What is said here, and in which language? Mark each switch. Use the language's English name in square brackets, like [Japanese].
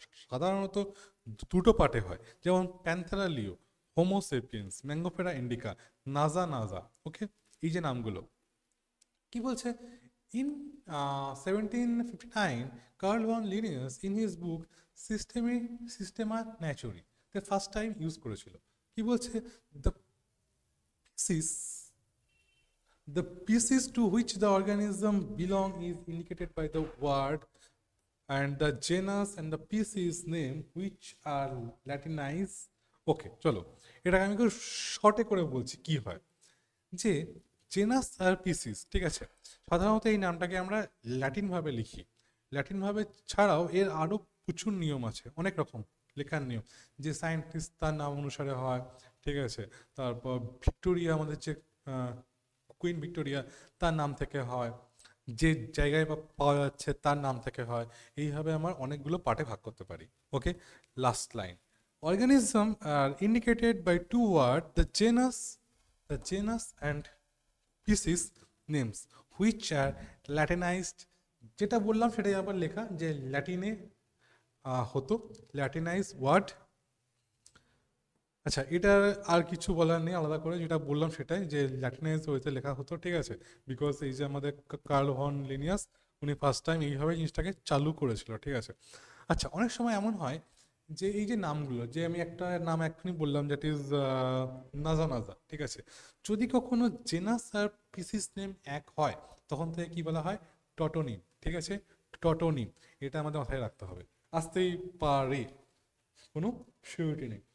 [Bangla] সাধারণত দুটো পার্টে হয়, যেমন প্যান্থেরা লিও, হোমোসেপিয়েন্স, ম্যাঙ্গোফেরা ইন্ডিকা, নাজা নাজা। ওকে, এই যে নামগুলো কি বলছে, in 1759 curl von Linnaeus in his book সিস্টেমা ন্যাচুরি the first time use করেছিল। কি বলছে, the পিসিস, [English] the species to which the organism belong is indicated by the word, and the genus and the species name which are Latinized. [Bangla] ওকে চলো, এটাকে আমি একটু শর্টে করে বলছি কি হয়, যে জেনাস আর পিসিস, ঠিক আছে, সাধারণত এই নামটাকে আমরা ল্যাটিন ভাবে লিখি, ল্যাটিন ভাবে ছাড়াও এর আরও প্রচুর নিয়ম আছে, অনেক রকম লেখার নিয়ম, যে সায়েন্টিস্ট তার নাম অনুসারে হয়, ঠিক আছে, তারপর ভিক্টোরিয়া, আমাদের যে কুইন ভিক্টোরিয়া, তার নাম থেকে হয়, যে জায়গায় পাওয়া যাচ্ছে তার নাম থেকে হয়, এইভাবে আমার অনেকগুলো পার্টে ভাগ করতে পারি। ওকে, last line, [English] organism are indicated by two words, the genus and species names which are Latinized, [Bangla] যেটা বললাম সেটাই আবার লেখা, যে ল্যাটিনে হতো, ল্যাটিনাইজ ওয়ার্ড। আচ্ছা, এটা আর কিছু বলার নেই আলাদা করে, যেটা বললাম সেটাই, যে ল্যাটিনাইজ ওয়েতে লেখা হতো, ঠিক আছে, বিকজ এই যে আমাদের কার্ল ভন লিনিয়াস, উনি ফার্স্ট টাইম এইভাবে জিনিসটাকে চালু করেছিল, ঠিক আছে। আচ্ছা, অনেক সময় এমন হয় যে এই যে নামগুলো, যে আমি একটা নাম এক্ষুনি বললাম দ্যাট ইজ নাজা নাজা, ঠিক আছে, যদি কখনো জেনাস আর পিসিস নেম এক হয় তখন থেকে কি বলা হয়, টটোনিম, ঠিক আছে, টটোনিম, এটা আমাদের মাথায় রাখতে হবে, আসতেই পারে, কোনো সিউরিটি নেই।